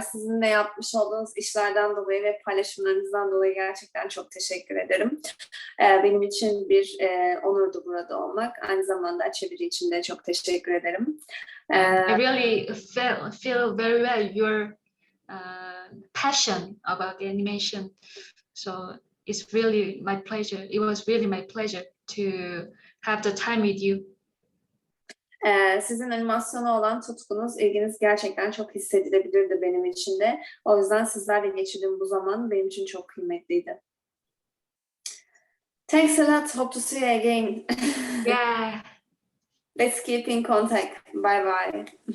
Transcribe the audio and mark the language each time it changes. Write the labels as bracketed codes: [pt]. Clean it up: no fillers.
[tr] Sizinle yapmış olduğunuz işlerden dolayı ve paylaşımlarınızdan dolayı gerçekten çok teşekkür ederim. Benim için bir onurdu burada olmak. Aynı zamanda çeviri için de çok teşekkür ederim. [en] I really feel very well your passion about animation. So it's really my pleasure. It was really my pleasure to have the time with you. [tr] Sizin animasyona olan tutkunuz, ilginiz gerçekten çok hissedilebilirdi benim için de. O yüzden sizlerle geçirdiğim bu zaman benim için çok kıymetliydi. [en] Thanks a lot. Hope to see you again. Yeah. Let's keep in contact. Bye bye.